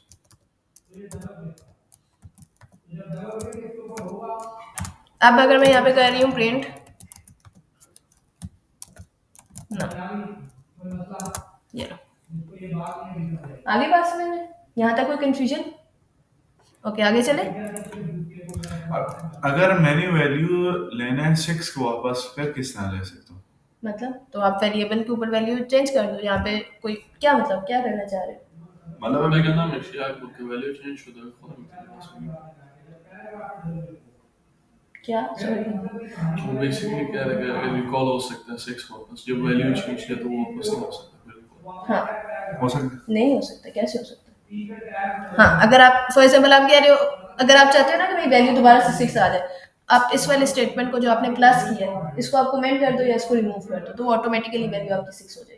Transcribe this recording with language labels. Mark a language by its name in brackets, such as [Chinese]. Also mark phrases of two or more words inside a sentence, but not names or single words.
[Hindi] अब अगर मैं यहाँ पे कर रही हूँ प्रिंट ना, ये लो, आगे बात समझ में, यहाँ तक कोई कंफ्यूजन। ओके, आगे चले। अगर मैंने वैल्यू लेना है 6 को वापस, फिर किस तरह ले सकता हूँ? मतलब तो आप वेरिएबल के ऊपर [English] value change [Hindi] कर दो, यहाँ पे कोई क्या मतलब क्या करना चाह रहे हो, मतलब Ben अभी [Turkish] anlamam işte ya bu [English] value change [Turkish] şurada falan bir [Hindi] क्या सॉरी, तो बेसिकली क्या है कि रिकॉल हो सकता है 6 वापस, जब [English] value change [Hindi] किया तो वो वापस नहीं हो सकता बिल्कुल। हाँ हो सकता नहीं हो सकता, कैसे हो सकता। हाँ, अगर आप [English] for example [Hindi] आप कह रहे हो, अगर आप चाहते हो ना कि भाई वैल्यू दोबारा से 6 आ जाए, आप इस वाले स्टेटमेंट को जो आपने प्लस किया है इसको आप कमेंट कर दो या इसको रिमूव कर दो, तो [English] automatically value [Hindi] आपकी 6 हो जाएगी।